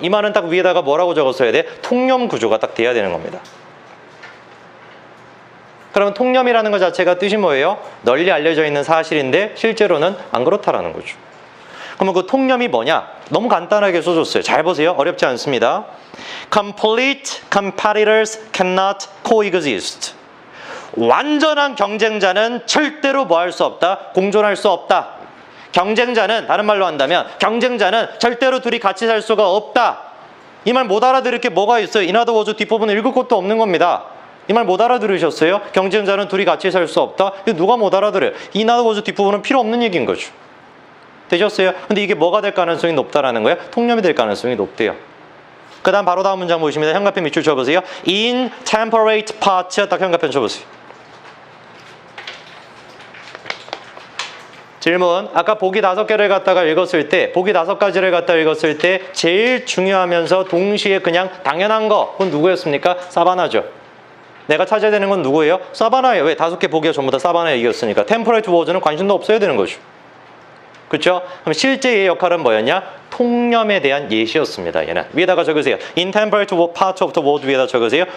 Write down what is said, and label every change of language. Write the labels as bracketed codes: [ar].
[ko] 이 말은 딱 위에다가 뭐라고 적었어야 돼? 통념 구조가 딱 돼야 되는 겁니다. 그러면 통념이라는 것 자체가 뜻이 뭐예요? 널리 알려져 있는 사실인데 실제로는 안 그렇다라는 거죠. 그러면 그 통념이 뭐냐? 너무 간단하게 써줬어요. 잘 보세요. 어렵지 않습니다. [en] Complete competitors cannot coexist. [ko] 완전한 경쟁자는 절대로 뭐 할 수 없다? 공존할 수 없다. 경쟁자는 다른 말로 한다면 경쟁자는 절대로 둘이 같이 살 수가 없다. 이 말 못 알아들을 게 뭐가 있어요? [en] in other words [ko] 뒷부분은 읽을 것도 없는 겁니다. 이 말 못 알아들으셨어요? 경쟁자는 둘이 같이 살 수 없다? 이거 누가 못 알아들어요? [en] in other words [ko] 뒷부분은 필요 없는 얘기인 거죠. 되셨어요? 근데 이게 뭐가 될 가능성이 높다라는 거예요? 통념이 될 가능성이 높대요. 그 다음 바로 다음 문장 보시면 현가편 밑줄 쳐보세요. [en] In temperate parts [ko] 딱 현가편 쳐보세요. 질문. 아까 보기 5개를 갖다가 읽었을 때 보기 5가지를 갖다 읽었을 때 제일 중요하면서 동시에 그냥 당연한 거 그건 누구였습니까? 사바나죠. 내가 찾아야 되는 건 누구예요? 사바나예요. 왜? 5개 보기가 전부 다 사바나 얘기였으니까. [en] temperate words [ko] 는 관심도 없어야 되는 거죠. 그렇죠? 그럼 실제 얘의 역할은 뭐였냐? 통념에 대한 예시였습니다. 얘는 위에다가 적으세요. [en] In temperate part of the word [ko] 위에다 적으세요.